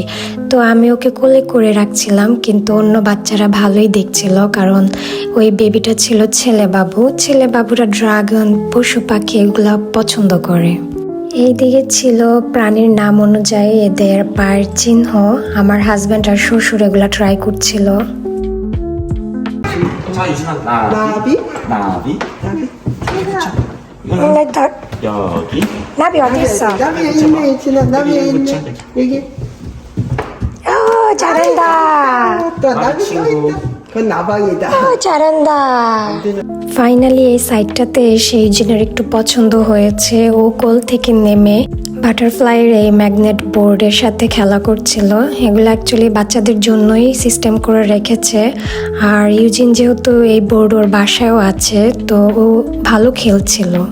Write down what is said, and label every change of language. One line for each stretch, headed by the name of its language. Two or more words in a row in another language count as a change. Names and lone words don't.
Bangla: তো আমি ওকে কোলে করে রাখছিলাম, কিন্তু অন্য বাচ্চারা ভালোই দেখছিল, কারণ ওই বেবিটা ছিল ছেলে বাবু। ছেলে বাবুরা ড্রাগন, পশু পাখি এগুলো পছন্দ করে। এইদিকে ছিল প্রাণীর নাম অনুযায়ী এদের পায়ের চিহ্ন। আমার হাজব্যান্ড আর শ্বশুর এগুলা ট্রাই করছিল।
Korean: 자, 유진아, 나비? 나비. 나비? 여기. 나비 어디 있어? 나비에 있네, 진아. 나비에 있네. 여기. 오, 잘한다. 또 나비 또 있다. 그건 나방이다.
Bangla: 잘한다 ফাইনালি এই সাইডটাতে এসে ইউজিনের একটু পছন্দ হয়েছে ও কোল থেকে নেমে বাটারফ্লাইয়ের এই
English: magnet board
Bangla: সাথে খেলা করছিল এগুলো অ্যাকচুয়ালি বাচ্চাদের জন্যই সিস্টেম করে রেখেছে আর ইউজিন যেহেতু এই বোর্ড ওর বাসায়ও আছে তো ও ভালো খেলছিল